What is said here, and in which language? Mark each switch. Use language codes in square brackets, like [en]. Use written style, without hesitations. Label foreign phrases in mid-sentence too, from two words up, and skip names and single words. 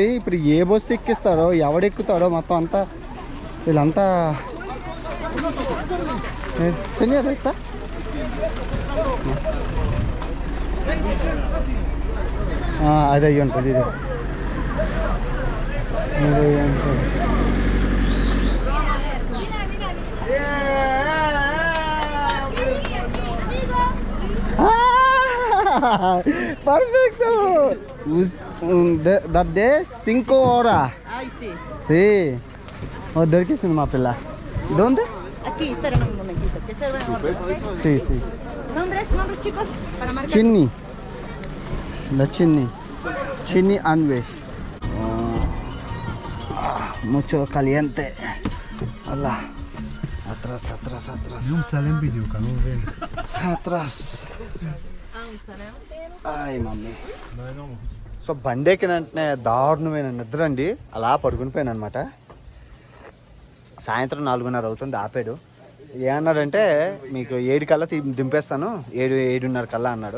[te] ఇప్పుడు ఏ బస్సు ఎక్కిస్తారో, ఎవడెక్కుతారో మొత్తం అంతా వీళ్ళంతా సీనియర్ ఇస్తా. అది అయ్యి ఉంటుంది, ఇది perfecto. [es] De 5 horas. Ay, sí. Sí. [te] Oh, దొరికేసింది మా పిల్ల. [es] ¿Dónde? Aquí, espérame un momentito. Que se ve Sí, sí. nombres, chicos, para marcar. [te] చిన్ని, la చిన్ని, చిన్ని అన్వేష్. [es] Mucho caliente. Hola. Atrás. [it] Non sale in video, che non vede. [es] Atrás. [en] hi mummy. [te] సో బండి ఎక్కిన వెంటనే దారుణమైన నిద్ర అండి, అలా పడుకునిపోయాను అనమాట. సాయంత్రం 4:30 అవుతుంది. ఆపాడు. ఏమన్నాడంటే మీకు 7 కల్లా దింపేస్తాను, 7:30 కల్లా అన్నాడు.